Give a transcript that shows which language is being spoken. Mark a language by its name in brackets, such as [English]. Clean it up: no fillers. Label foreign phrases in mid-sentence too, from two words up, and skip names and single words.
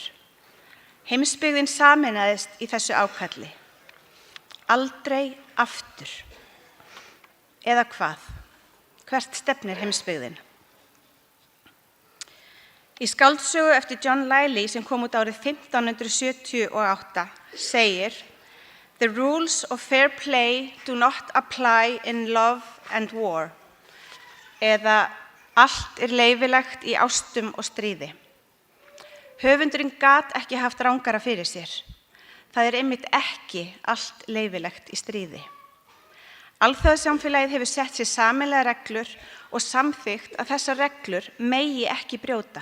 [Icelandic] Heimsbyggðin sameinaðist í þessu ákalli. Aldrei aftur. Eða hvað? Hvert stefnir heimsbyggðin? Í skáldsögu eftir John Lyly sem kom út árið 1578 segir: [English] The rules of fair play do not apply in love and war. [Icelandic] Eða allt er leyfilegt í ástum og stríði. Höfundurinn gat ekki haft rangara fyrir sér. Það er einmitt ekki allt leyfilegt í stríði. Alþjóðasamfélagið hefur sett sér sameiginlegar reglur og samþykkt að þessar reglur megi ekki brjóta.